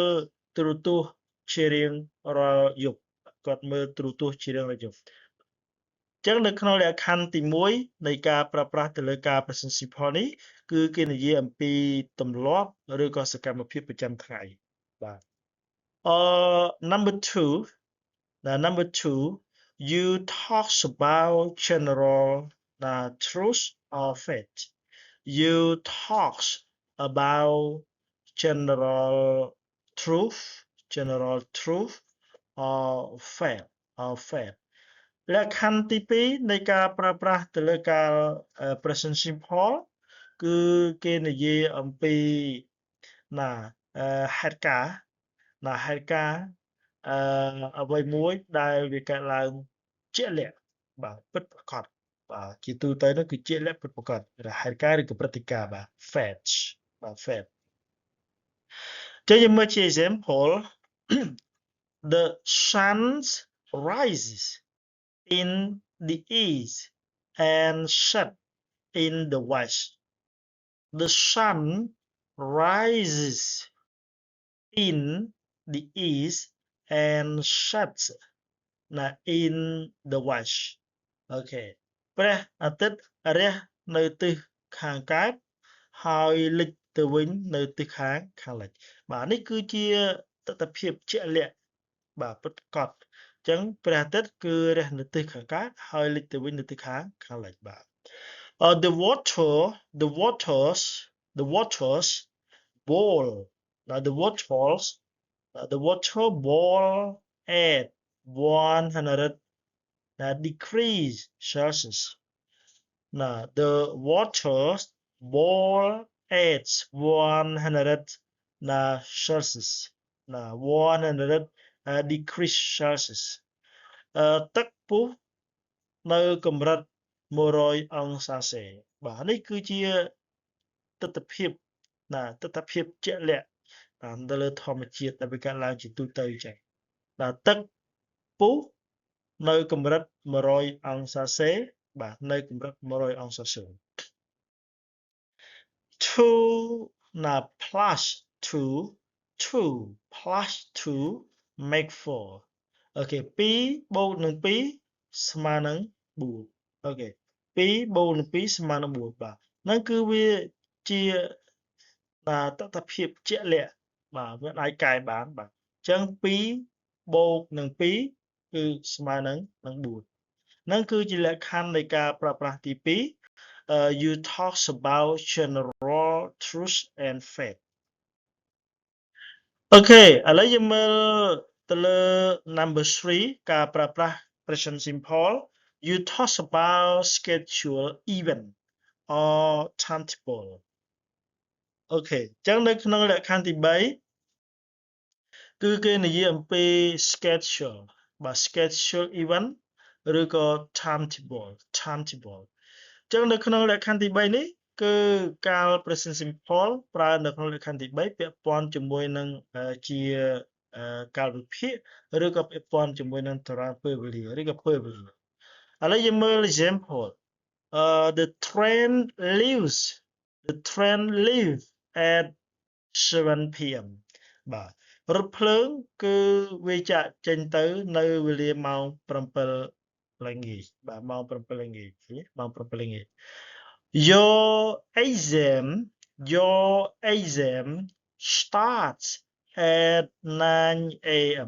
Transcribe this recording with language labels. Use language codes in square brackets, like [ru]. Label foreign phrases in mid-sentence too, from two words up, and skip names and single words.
[km] ទូរទស្សន៍ជារៀងរាល់យប់គាត់មើលទូរទស្សន៍ជារៀងរាល់យប់អញ្ចឹងនៅក្នុងលក្ខខណ្ឌទី1នៃការប្រើប្រាស់ទៅលើការ [en] present simple [km] នេះគឺគេនិយាយអំពីទម្លាប់ឬក៏សកម្មភាពប្រចាំថ្ងៃបាទ number [en] 2 you talk about general truth or fact you talk about general truth or fact [km] លក្ខខណ្ឌទី2នៃការប្រើប្រាស់ទៅលើការ [en] present simple [km] គឺគេនិយាយអំពីណាហេតុការណ៍ អ្វីមួយដែលវាកើតឡើងជាក់លាក់បាទពិតប្រាកដបាទជាទូទៅនោះគឺជាក់លាក់ពិតប្រាកដហេតុការណ៍ឬក៏ព្រឹត្តិការ ណ៍បាទ fact បាទ fact ចឹងយើងមើលជា example [en] the sun rises in the east and set in the west the sun rises in the east and sets in the west [km] អូខេព្រះអាទិត្យរះ នៅទិសខាងកើតហើយលិចទៅវិញនៅទិសខាងលិចបាទនេះគឺជាទស្សនវិជ្ជាជាក់លាក់បាទពិតប្រាកដអញ្ចឹងព្រះអាទិត្យគឺរះនៅទិសខាងកើតហើយលិចទៅវិញនៅទិសខាងលិចបាទ [en] the waters boil the water boil at 100 degrees Celsius the waters boil at 100 Celsius 100 degrees [km] Celsius ទឹកពុះនៅកម្រិត100អង្សាសេបាទនេះគឺជាទស្សនវិជ្ជាជាក់លាក់ទៅលើធម្មជាតិដែលវាកើតឡើងជាទូទៅចឹងទឹកពុះនៅកម្រិត100អង្សាសេបាទនៅកម្រិត100អង្សាសេ [en] 2 plus 2 make 4 ok 2 [km] bột នឹង 2 ស្មើនឹង 4 [en] ok 2បូក [km] នឹង 2 ស្មើនឹង 4 បាទហ្នឹងគឺវាជាតថភាពជាក់លាក់បាទវាអាចកែបានបាទអញ្ចឹង 2 បូកនឹង 2 គឺស្មើនឹង 4 ហ្នឹងគឺជាលក្ខខណ្ឌនៃការប្រើប្រាស់ទី 2 [en] you talks about general truth and fact [km] អូខេឥឡូវយើងមើលទៅលើ number 3 ការប្រើប្រាស់ [en] present simple you talk about schedule event or timetable [km] អូខេអញ្ចឹងនៅក្នុងលក្ខខណ្ឌទី 3 គឺគេនិយាយអំពី schedule បាទ [en] schedule event [km] ឬក៏ timetable អញ្ចឹងនៅ ក្នុងលក្ខខណ្ឌទី 3 នេះគឺកាល [en] present simple [km] ប្រើនៅក្នុងលក្ខខណ្ឌទី 3 ពាក់ព័ន្ធជាមួយនឹងជាកាលវិភាគឬក៏ពាក់ព័ន្ធជាមួយនឹងតារាងពេលវេលាឬក៏ពេលវេលាឥឡូវយើងមើល [en] example the train leaves at 7 p.m. [km] បាទរថភ្លើងគឺវាចាក់ចេញទៅនៅវេលាម៉ោង 7 ល្ងាចបាទម៉ោង 7 ល្ងាចឃើញទេម៉ោង 7 ល្ងាច [en] your exam starts at 9 a.m.